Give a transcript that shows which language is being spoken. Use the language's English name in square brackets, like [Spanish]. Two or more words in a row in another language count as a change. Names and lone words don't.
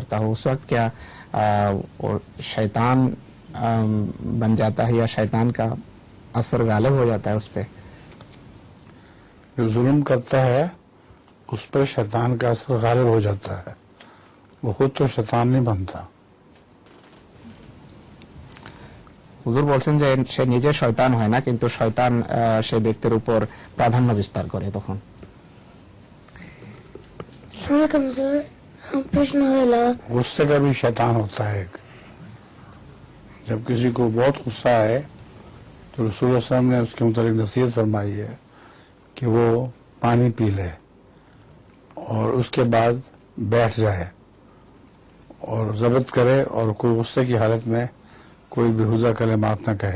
[Urdu] کرتا ہو اس وقت کیا شیطان بن جاتا ہے یا شیطان کا اثر غالب ہو جاتا ہے اس پہ؟ جو ظلم کرتا ہے اس پر شیطان کا اثر غالب ہو جاتا ہے، وہ خود تو شیطان نہیں بنتا. [Bangla] হুজুর বলছেন যে সে নিজে শয়তান হয় না, কিন্তু শয়তান সে ব্যক্তির উপর প্রাধান্য বিস্তার করে তখন. প্রশ্ন হলো [Urdu] غصے کا بھی شیطان ہوتا ہے ایک. جب کسی کو بہت غصہ آئے تو رسول اللہ [Arabic] صلی اللہ علیہ وسلم [Urdu] نے اس کے متعلق نصیحت فرمائی ہے کہ وہ پانی پی لے اور اس کے بعد بیٹھ جائے اور ضبط کرے اور کوئی غصے کی حالت میں کوئی بیہودہ کلمات نہ کہے.